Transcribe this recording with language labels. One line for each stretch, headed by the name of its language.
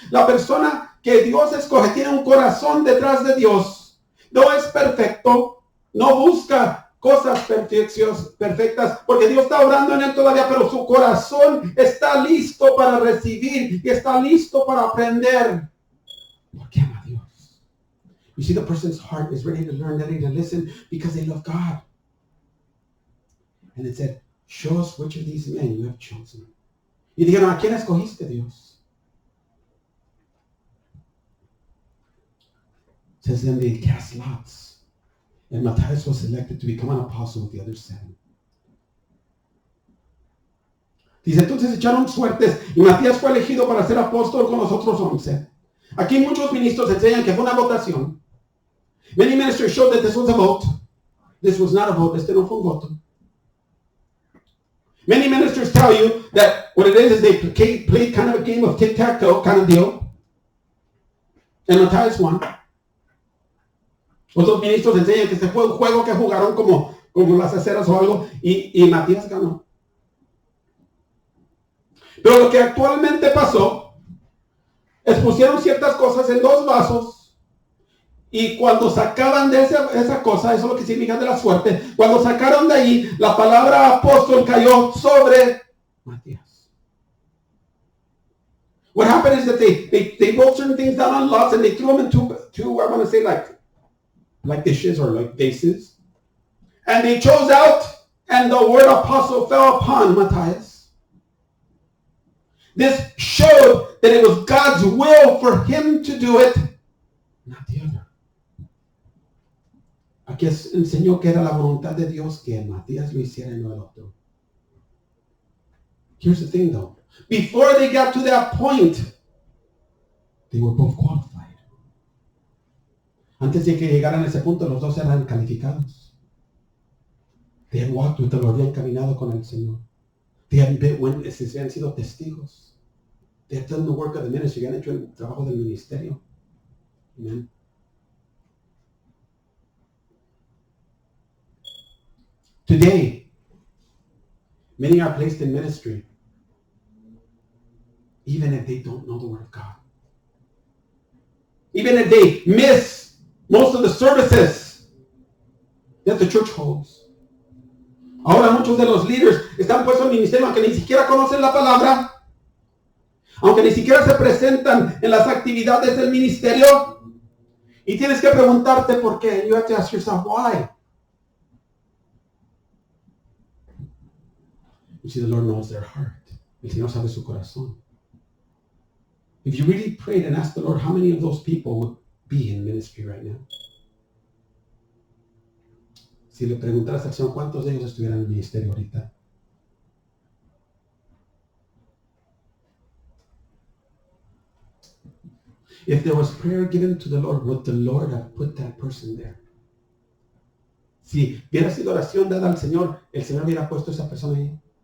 Spanish: La persona que Dios escoge tiene un corazón detrás de Dios. No es perfecto. No busca cosas perfectas. Porque Dios está orando en él todavía. Pero su corazón está listo para recibir. Y está listo para aprender. Porque ama a Dios.
English: You see, the person's heart is ready to learn, ready to listen. Because they love God. And it said, show us which of these men you have chosen.
Spanish: Y dijeron, ¿a quién escogiste, Dios?
English: It says, then they cast lots. And Matthias was selected to become an apostle with the other 7.
Spanish: Dice, entonces echaron suertes y Matías fue elegido para ser apóstol con los otros 11. Aquí muchos ministros enseñan que fue una votación.
English: Many ministers showed that this was a vote. This was not a vote.
Spanish: Este no fue un voto.
English: Many ministers tell you that what it is they played kind of a game of tic-tac-toe kind of deal. And Matthias won.
Spanish: Otros ministros enseñan que este fue un juego que jugaron como las aceras o algo y Matías ganó. Pero lo que actualmente pasó es pusieron ciertas cosas en 2 vasos Y cuando sacaban de esa cosa, eso es lo que significa de la suerte, cuando sacaron de ahí, la palabra apóstol cayó sobre Matías.
English: What happened is that they wrote certain things down on lots and they threw them into I want to say like dishes or like vases. And they chose out, and the word apostle fell upon Matthias. This showed that it was God's will for him to do it, not the other.
Spanish: Aquí enseñó que era la voluntad de Dios que Matías lo hiciera y no el otro.
English: Here's the thing though. Before they got to that point, they were both qualified.
Spanish: Antes de que llegaran a ese punto, los dos eran calificados.
English: They had walked with the Lord,
Spanish: habían caminado con el Señor.
English: They had been witnesses,
Spanish: habían sido testigos.
English: They had done the work of the ministry,
Spanish: habían hecho el trabajo del ministerio.
English: Amen. Today, many are placed in ministry, even if they don't know the Word of God. Even if they miss most of the services that the church holds.
Spanish: Ahora muchos de los líderes están puestos en ministerio aunque ni siquiera conocen la palabra, aunque ni siquiera se presentan en las actividades del ministerio. Y tienes que preguntarte por qué.
English: You have to ask yourself why. You see, the Lord knows their heart.
Spanish: El Señor sabe su corazón.
English: If you really prayed and asked the Lord, how many of those people would be in ministry right now?
Spanish: Si le preguntaras al Señor, ¿cuántos de ellos estuvieran en el ministerio ahorita?
English: If there was prayer given to the Lord, would the Lord have put that person there?
Spanish: Si hubiera sido oración dada al Señor, ¿el Señor hubiera puesto a esa persona ahí?